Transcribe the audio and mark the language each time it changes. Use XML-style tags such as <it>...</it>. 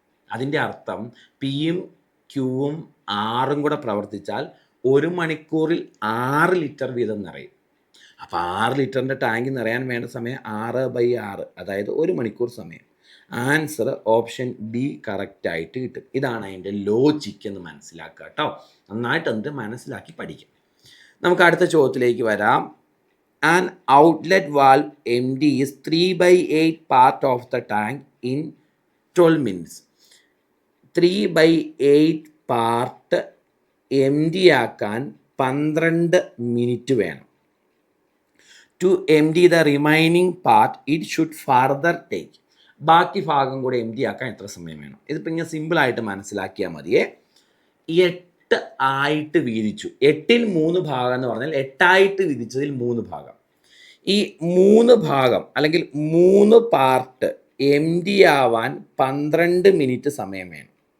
<ml>അതിൻ്റെ അർത്ഥം പിയും ക്യൂവും 6 കൂടെ പ്രവർത്തിച്ചാൽ 1 മണിക്കൂറിൽ 6 ലിറ്റർ വീതം നിറയും. അപ്പോൾ 6 ലിറ്ററിൻ്റെ ടാങ്ക് നിറയാൻ വേണ്ട സമയം 6/6, അതായത് 1 മണിക്കൂർ സമയം. ആൻസർ ഓപ്ഷൻ ബി കറക്റ്റായിട്ട് കിട്ടും. ഇതാണ് അതിൻ്റെ ലോജിക്ക് എന്ന് മനസ്സിലാക്കുക കേട്ടോ. നന്നായിട്ട് എന്ത് മനസ്സിലാക്കി പഠിക്കും. നമുക്ക് അടുത്ത ചോദ്യത്തിലേക്ക് വരാം.</ml> <en>An outlet valve MD is 3/8 part of the tank in 12 minutes.</en> <ml>3/8 part MD ആക്കാൻ 12 മിനിറ്റ് വേണം.</ml> <en>To empty the remaining part, it should further take.</en> <ml>ബാക്കി ഭാഗം കൂടെ MD ആക്കാൻ എത്ര സമയം വേണം? ഇതിപ്പോൾ ഇങ്ങനെ സിമ്പിളായിട്ട് മനസ്സിലാക്കിയാൽ മതിയേ. 8 ആയിട്ട് വീതിച്ചു. 8ൽ 3 ഭാഗം എന്ന് പറഞ്ഞാൽ 8ആയിട്ട് വിധിച്ചതിൽ 3 ഭാഗം. ഈ 3 ഭാഗം അല്ലെങ്കിൽ 3 പാർട്ട് MD ആവാൻ 12 മിനിറ്റ് സമയം വേണം.</ml>